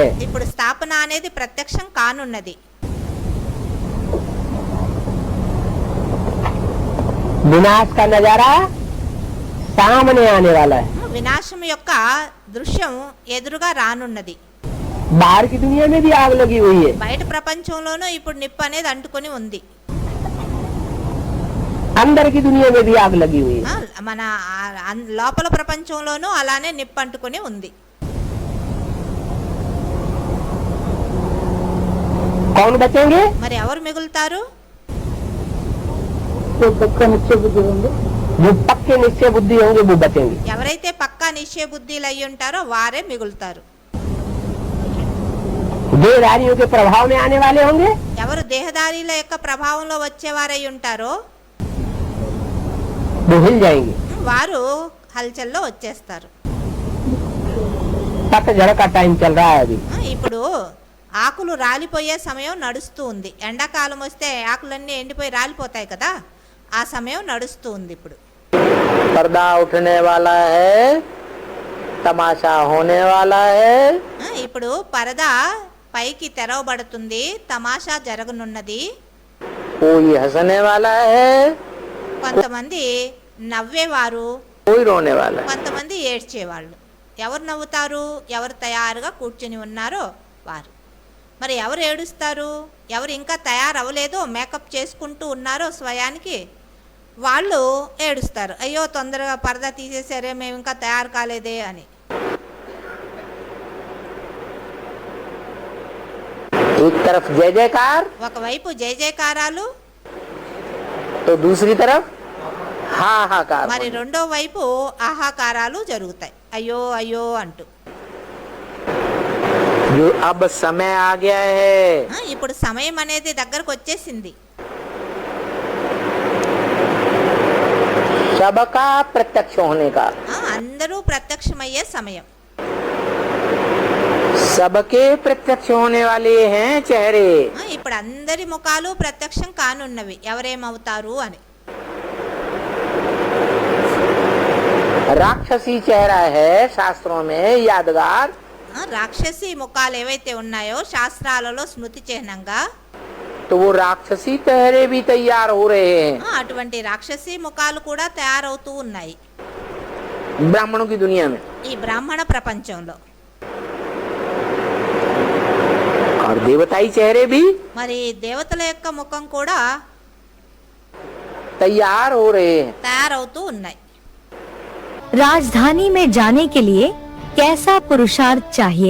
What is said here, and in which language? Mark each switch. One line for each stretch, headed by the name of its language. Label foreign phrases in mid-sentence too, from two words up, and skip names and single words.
Telugu: ఇప్పుడు స్థాపన అనేది ప్రత్యక్షం కానున్నది.
Hindi: विनाश का नजारा सामने आने वाला है।
Telugu: వినాశం యొక్క దృశ్యం ఎదురుగా రానున్నది.
Hindi: बाहर की दुनिया में भी आग लगी हुई है,
Telugu: బయట ప్రపంచంలోనూ ఇప్పుడు నిప్పు అనేది అంటుకొని ఉంది.
Hindi: अंदर की दुनिया में भी आग लगी हुई है।
Telugu: మన లోపల ప్రపంచంలోనూ అలానే నిప్పు అంటుకొని ఉంది.
Hindi: कौन बचेंगे?
Telugu: మరి ఎవరు మిగులుతారు?
Hindi: जो पक्के निश्चय बुद्धि होंगे वो बचेंगे।
Telugu: ఎవరైతే పక్కా నిశ్చయ బుద్ధిలు అయి ఉంటారో వారే మిగులుతారు.
Hindi: देहधारियों के प्रभाव में आने वाले होंगे
Telugu: ఎవరు దేహదారీల యొక్క ప్రభావంలో వచ్చేవారై ఉంటారో
Hindi: वो हिल जाएंगे।
Telugu: వారు హల్చల్లో వచ్చేస్తారు.
Hindi: पतझड़ का टाइम चल रहा है अभी।
Telugu: ఇప్పుడు ఆకులు రాలిపోయే సమయం నడుస్తూ ఉంది. ఎండాకాలం వస్తే ఆకులన్నీ ఎండిపోయి రాలిపోతాయి కదా, ఆ సమయం నడుస్తూ ఉంది. ఇప్పుడు
Hindi: पर्दा उठने वाला है, तमाशा होने वाला है।
Telugu: ఇప్పుడు పరదా పైకి తెరవబడుతుంది, తమాషా జరగనున్నది.
Hindi: कोई हंसने वाला है,
Telugu: కొంతమంది నవ్వేవారు,
Hindi: कोई रोने वाला है।
Telugu: కొంతమంది ఏడ్చేవాళ్ళు. ఎవరు నవ్వుతారు? ఎవరు తయారుగా కూర్చుని ఉన్నారో వారు. మరి ఎవరు ఏడుస్తారు? ఎవరు ఇంకా తయారవ్వలేదో, మేకప్ చేసుకుంటూ ఉన్నారో స్వయానికి, వాళ్ళు ఏడుస్తారు. అయ్యో తొందరగా పరదా తీసేసారే, మేము ఇంకా తయారు కాలేదే అని.
Hindi: एक तरफ जय जयकार
Telugu: ఒకవైపు జయ జయకారాలు,
Hindi: तो दूसरी तरफ हाहाकार।
Telugu: మరి రెండో వైపు ఆహాకారాలు జరుగుతాయి, అయ్యో అయ్యో అంటూ.
Hindi: जो अब समय आ गया है,
Telugu: ఇప్పుడు సమయం అనేది దగ్గరకు వచ్చేసింది.
Hindi: सबका प्रत्यक्ष होने का,
Telugu: అందరూ ప్రత్యక్షమయ్యే సమయం.
Hindi: सबके प्रत्यक्ष होने वाले हैं चेहरे।
Telugu: ఇప్పుడు అందరి ముఖాలు ప్రత్యక్షం కానున్నవి, ఎవరేమవుతారు అని.
Hindi: राक्षसी चेहरा है शास्त्रों में यादगार,
Telugu: రాక్షసి ముఖాలు ఏవైతే ఉన్నాయో శాస్త్రాలలో స్మృతి చిహ్నంగా,
Hindi: तो वो राक्षसी चेहरे भी तैयार हो रहे हैं
Telugu: అటువంటి రాక్షసి ముఖాలు కూడా తయారవుతూ ఉన్నాయి
Hindi: ब्राह्मणों की दुनिया में।
Telugu: ఈ బ్రాహ్మణ ప్రపంచంలో.
Hindi: और देवताई चेहरे भी
Telugu: మరి దేవతల యొక్క ముఖం కూడా
Hindi: तैयार हो रहे हैं।
Telugu: తయారవుతూ ఉన్నాయి.
Hindi: राजधानी में जाने के लिए कैसा पुरुषार्थ चाहिए?